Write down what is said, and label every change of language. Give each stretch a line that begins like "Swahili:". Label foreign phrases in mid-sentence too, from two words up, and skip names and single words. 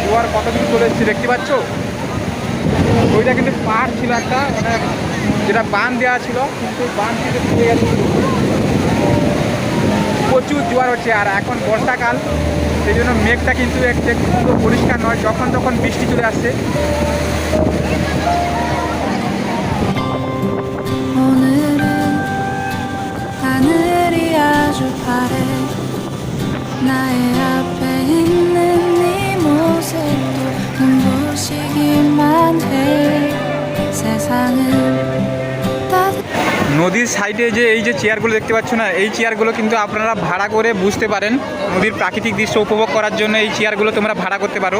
Bangla: দেখতে পাচ্ছ জোয়ার কতদিন চলে এসছে, দেখতে পাচ্ছ। ওই ওইটা কিন্তু পাহাড় ছিল একটা, মানে যেটা বাঁধ দেওয়া ছিল, কিন্তু বাঁধ থেকে তুলে গেছে। প্রচুর জোয়ার হচ্ছে, আর এখন বর্ষাকাল, সেই জন্য মেঘটা কিন্তু একটু পুরো পরিষ্কার নয়, যখন তখন বৃষ্টি চলে আসছে।
Korean: 하늘이 아주 파래 나의 앞에 있는 네 모습도 눈부시기만 해 세상은
Bangla: নদীর সাইডে যে এই যে চেয়ারগুলো দেখতে পাচ্ছ না, এই চেয়ারগুলো কিন্তু আপনারা ভাড়া করে বুঝতে পারেন। নদীর প্রাকৃতিক দৃশ্য উপভোগ করার জন্য এই চেয়ারগুলো তোমরা ভাড়া করতে পারো।